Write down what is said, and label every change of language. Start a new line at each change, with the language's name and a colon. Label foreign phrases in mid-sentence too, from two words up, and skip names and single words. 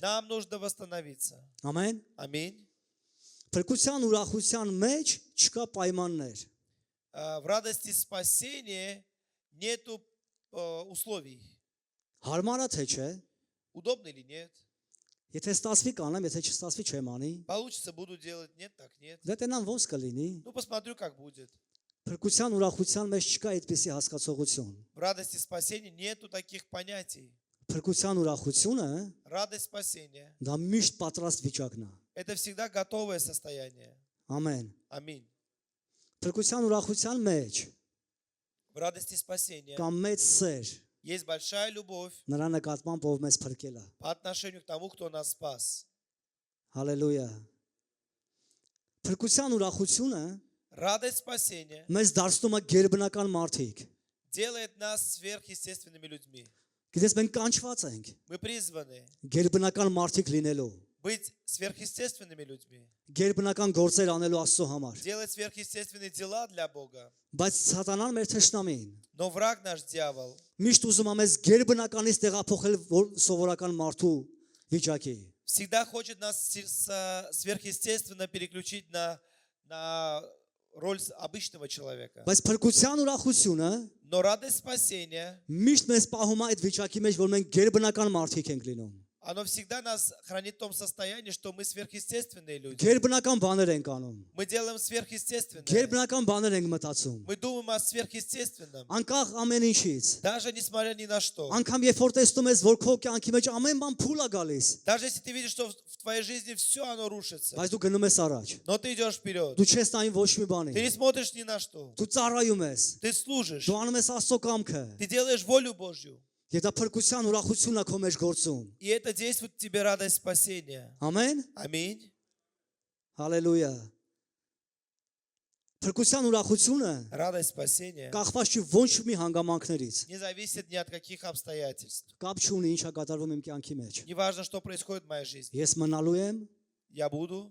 Russian: Нам нужно восстановиться.
Armenian: Ամեն։
Russian: Аминь.
Armenian: Փրկության ուրախության մեջ չկա պայմաններ։
Russian: В радости спасения нету условий.
Armenian: Հարմար է թե չէ։
Russian: Удобно или нет?
Armenian: Եթե ստացվի կանեմ, եթե չստացվի չեմ անի։
Russian: Получится, буду делать. Нет, так нет.
Armenian: Դե տենան ոնց կլինի։
Russian: Ну, посмотрю, как будет.
Armenian: Փրկության ուրախության մեջ չկա այդպիսի հասկացողություն։
Russian: В радости спасения нету таких понятий.
Armenian: Փրկության ուրախությունը
Russian: Радость спасения
Armenian: դա միշտ պատրաստ վիճակն է։ –
Russian: это всегда готовое состояние.
Armenian: Ամեն։
Russian: Аминь.
Armenian: Փրկության ուրախության մեջ
Russian: В В радости спасения
Armenian: կամ մեծ սեր
Russian: есть большая любовь
Armenian: նրա նկատմամբ, ով մեզ փրկել է։
Russian: по отношению к тому, кто нас спас.
Armenian: Հալելույա։ Փրկության ուրախությունը
Russian: Радость спасения
Armenian: մեզ դարձնում է գերբնական մարդիկ։
Russian: делает нас сверхъестественными людьми.
Armenian: Գիտես մենք կանչված ենք
Russian: Мы призваны
Armenian: գերբնական մարդիկ լինելու,
Russian: быть сверхъестественными людьми,
Armenian: գերբնական գործեր անելու Աստծո համար։
Russian: делать сверхъестественные дела для Бога.
Armenian: Բայց սատանան մեր թշնամին
Russian: Но враг наш дьявол
Armenian: միշտ ուզում է մեզ գերբնականից տեղափոխել սովորական մարդու վիճակի։
Russian: всегда хочет нас сверхъестественно переключить на роль обычного человека.
Armenian: Բայց փրկության ուրախությունը
Russian: Но радость спасения,
Armenian: միշտ մեզ պահում է այդ վիճակի մեջ, որ մենք գերբնական մարդիկ ենք լինում։
Russian: оно всегда нас хранит в том состоянии, что мы сверхъестественные люди.
Armenian: Գերբնական բաներ ենք անում։
Russian: Мы делаем сверхъестественное.
Armenian: Գերբնական բաներ ենք մտածում։
Russian: Мы думаем о сверхъестественном.
Armenian: Անկախ ամեն ինչից։
Russian: Даже несмотря ни на что.
Armenian: Անկամ երբ որ տեսնում ես, որ քո կյանքի մեջ ամեն բան փուլ է գալիս,
Russian: Даже если ты видишь, что в твоей жизни все оно рушится.
Armenian: բայց դու գնում ես առաջ։
Russian: Но ты идешь вперед.
Armenian: Դու չես նայում ոչ մի բանի։
Russian: Ты не смотришь ни на что.
Armenian: Դու ծառայում ես։
Russian: Ты служишь.
Armenian: Դու անում ես Աստծո կամքը։
Russian: Ты делаешь волю Божью.
Armenian: Եվ դա փրկության ուրախությունն է քո մեջ գործում։
Russian: И это действует в тебе радость спасения.
Armenian: Ամեն։
Russian: Аминь.
Armenian: Հալելույա։ Փրկության ուրախությունը
Russian: Радость спасения
Armenian: կախված չի ոչ մի հանգամանքներից։
Russian: не зависит ни от каких обстоятельств.
Armenian: Կապ չունի ինչ է կատարվում իմ կյանքի մեջ։
Russian: Неважно, что происходит в моей жизни.
Armenian: Ես մնալու եմ
Russian: Я буду